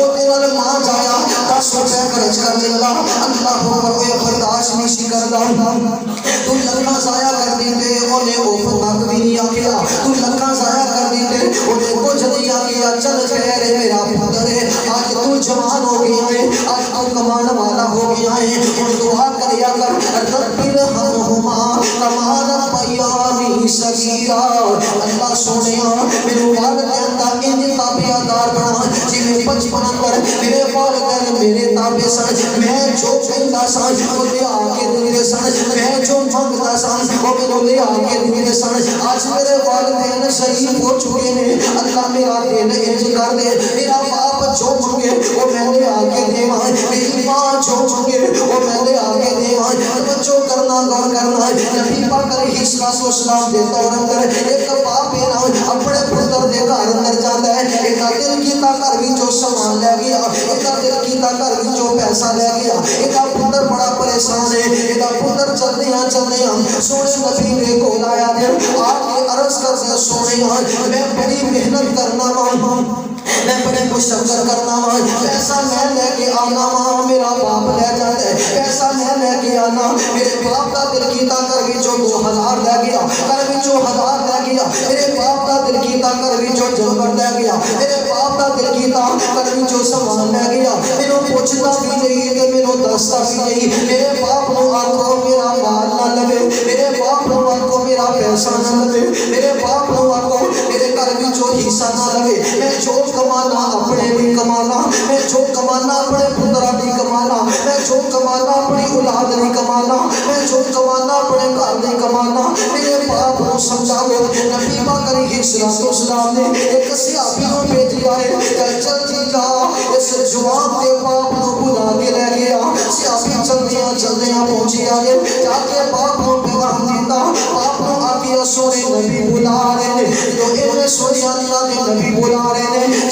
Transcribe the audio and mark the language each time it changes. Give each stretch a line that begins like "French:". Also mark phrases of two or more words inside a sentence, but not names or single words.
Punjabi: تیرے نال ماں جایا 10 روپے خرچ کر دیتا اللہ پر وہ برداشت نہیں کردا تو لکھاں ضائع کر دیتے اونے اوف تک بھی نہیں آکھیا تو لکھاں ضائع کر دیتے اونے کچھ نہیں آکھیا چل خیر ہے میرا پتر ہے آج تو جوان ہو گیا ہے آج تو کمان والا ہو گیا ہے اور دعا کریا کر
Arabic: رب ارحمہما کما ربیانی صغیرا
Punjabi: میرے والدین دا انج تابعدار بنا جویں بچپن اندر میرے والدین میرے تابع سن میں جو چاہتا سا وہ لے آ کے دے سن میں جو منگتا سا وہ میرے لے آ کے دے سن آج میرے والدین شہید ہو چکے ہیں اللہ میرا دل انج کر دے میرا باپ جو منگے وہ میں لے آ کے دے میری ماں جو منگے وہ میں لے آ کے دے جو کرنا غور کرنا نبی پاک
Arabic: علیہ السلام
Punjabi: دے طور اندر ایک باپ ہے نا اپنے پتر دے گھر اندر جاتا ہے ایک دل کیتا گھر وچوں سامان لے گیا ایک دل کیتا گھر وچوں پیسہ لے گیا ایک پتر بڑا پریشان ہے ایک پتر چلدے ہاں سونے نبی دے کول آیا تے آپ کے عرض کرتے سونے میں بڑی محنت کرنا وا میں بڑے مشکل کرنا وا پیسہ میں لے کے آنا وا میرا باپ لے جاتا ہے پیسہ میں لے کے آنا میرے باپ دا دل کیتا گھر وچوں 2000 لے گیا گھر وچوں 1000 لے گیا میرے باپ دا دل کیتا گھر وچوں جلبر لے گیا میرے باپ دا دل کیتا گھر وچوں سامان لے گیا مینوں پوچھدا بھی نہیں تے مینوں دسدا بھی نہیں میرے باپ نوں آکھو میرا مال نہ لگے میرے باپ نوں آکھو میرا پیسہ نہ لگے میرے باپ نوں آکھو میرے گھر وچوں حصہ نہ لگے میں جو کمانا اپنے لیے کمانا میں جو کمانا اپنے پتراں لیے کمانا میں جو کمانا اپنی اولاد لیے کمانا میں جو کمانا اپنے گھر لیے کمانا
Urdu: میرے باپ کو سمجھاؤ نبی پاک
Arabic: علیہ السلام
Urdu: نے ایک صحابی کو بھیجا ہے کہ جلدی جا اس جوان کے باپ کو بلا کے لے گیا صحابی چلدیاں پہنچی آگے جا کے باپ کو پیغام دیتا باپ کو آگیا سونے نبی بلا رہے ہیں جو انہیں سونے اللہ کے نبی بلا رہے ہیں